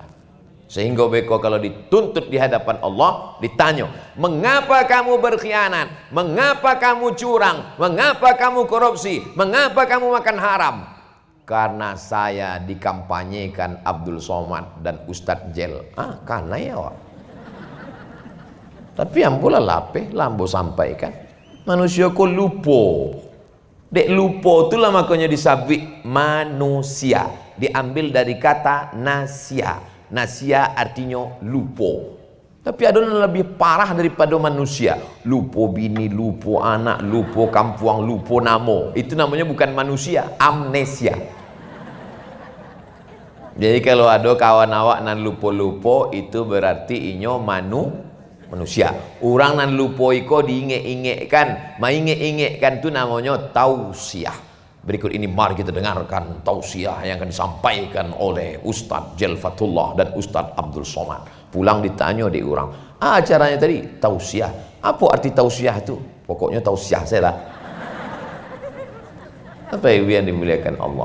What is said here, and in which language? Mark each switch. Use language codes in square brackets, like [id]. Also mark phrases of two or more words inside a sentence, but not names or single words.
[id] Sehingga beko kalau dituntut di hadapan Allah, ditanya, mengapa kamu berkhianat? Mengapa kamu curang? Mengapa kamu korupsi? Mengapa kamu makan haram? Karena saya dikampanyekan Abdul Somad dan Ustadz Jel. Karena ya Wak. Tapi yang pula lapeh, lambo sampaikan. [min] Manusia kok lupo. Dek lupo itulah makanya disabik manusia. [id] Diambil dari kata nasia. Nasia artinya lupo. Tapi ada yang lebih parah daripada manusia. [min] Lupo bini, lupo anak, lupo kampuang, lupo namo. [id] Itu namanya bukan manusia, amnesia. [min] Jadi kalau ada kawan awak nan lupo-lupo, itu berarti inyo manusia. Orang nan lupo iko diinget-ingetkan. Mainget-ingetkan itu namanya tausiah. [id] Berikut ini mari kita dengarkan tausiah yang akan disampaikan oleh Ustadz Jelfatullah dan Ustadz Abdul Somad. Pulang ditanya di orang, acaranya tadi tausiah. Apa arti tausiah itu? Pokoknya tausiah saya lah. Apa yang dimuliakan Allah.